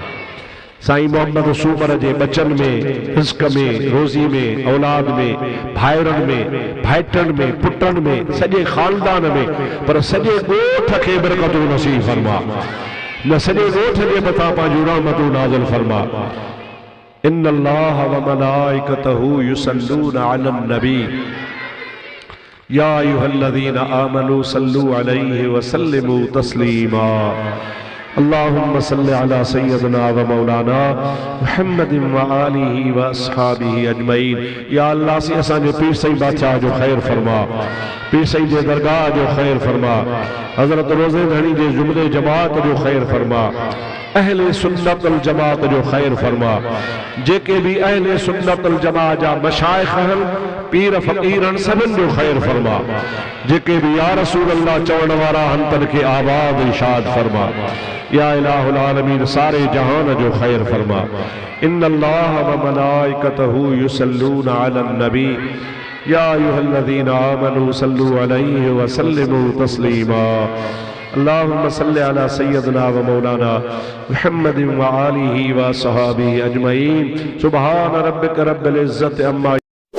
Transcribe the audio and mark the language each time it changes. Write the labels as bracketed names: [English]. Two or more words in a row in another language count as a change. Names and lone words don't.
[Sindhi] साईं मोहम्मद सूमर जे बचन में, रिज़्क़ में, रोज़ी में, औलाद में, भाइरनि में, भाइटनि में, पुटनि में, सॼे ख़ानदान में, पर सॼे ॻोठ खे बरकतूं नसीब फरमा, न सॼे ॻोठ जे मथां पंहिंजूं रहमतूं नाज़िल फरमा। [Arabic] إن الله وملائكته يصلون على النبي يا أيها الذين آمنوا صلوا عليه وسلموا تسليما. اللهم صل على سيدنا ومولانا محمد وآله وأصحابه أجمعين. يا الله [Sindhi] से असांजे पीर सही बादशाह जो खैर फरमा, पीर सही जे दरगाह जो खैर फरमा, हज़रत रोज़े धणी जे जुमले जमात जो खैर फरमा, अहले सुन्नत अल जमात जो खैर फरमा। जेके भी अहले सुन्नत अल जमात जा मशाइख हन, पीर फकीरन, सभिन जो खैर फरमा। जेके भी [Arabic] يا رسول الله [Sindhi] चवण वारा हन, तन के आबाद इरशाद फरमा। [Arabic] يا إله العالمين, [Sindhi] सारे जहान जो खैर फरमा। [Arabic] إن الله وملائكته يصلون على النبي يا أيها الذين آمنوا صلوا عليه وسلموا تسليما. اللهم صل على سيدنا ومولانا محمد وآله وأصحابه أجمعين. سبحان ربك رب العزة عما